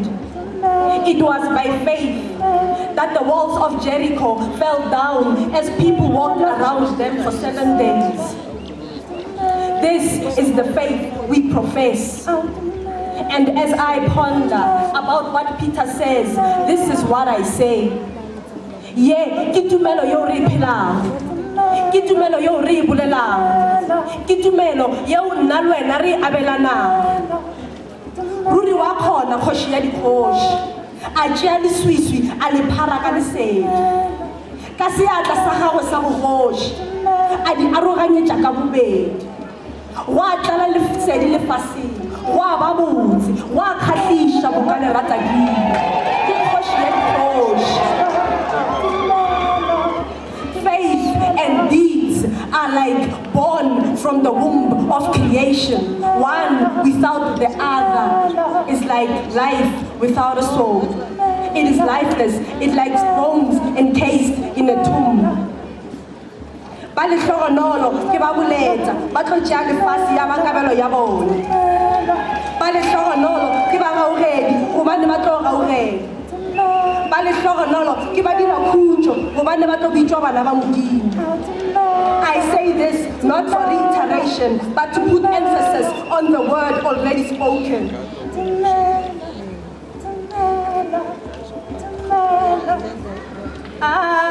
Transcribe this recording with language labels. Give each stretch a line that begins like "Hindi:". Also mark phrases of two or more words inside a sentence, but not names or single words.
English: It was by faith that the walls of Jericho fell down as people walked around them for 7 days. This is the faith we profess. And as I ponder about what Peter says, this is what I say. Yeah,
Northern Sotho: ke tumelo yo re phelang, ke tumelo yo re bulelang, ke tumelo yo nna le wena re abelanang. Ruri wa khona khoshi ya dikhoshi, a tšea leswiswi a le phara ka lesedi, ka seatla sa gagwe sa bogoši a di aroganyetša ka bobedi. Wa tlala lesedi lefaseng, wa ba botse, wa kgahliša bo ka lerata dilo, ke kgoši ya dikgoši.
English: Faith and deeds are like born from the womb of creation. One without the other is like life without a soul. It is lifeless, it likes bones encased in a tomb.
Northern Sotho: Ba le hlogonolo ke ba boletsa ba tlo tšea lefase ya makabelo ya bone. Ba le hlogonolo ke ba gaogedi gobane ba tlo gaogela. Ba le hlogonolo ke ba dira khutšo gobane ba tlo bitšwa bana ba Modimo.
English: I say this not for reiteration, but to put emphasis on the word already spoken. I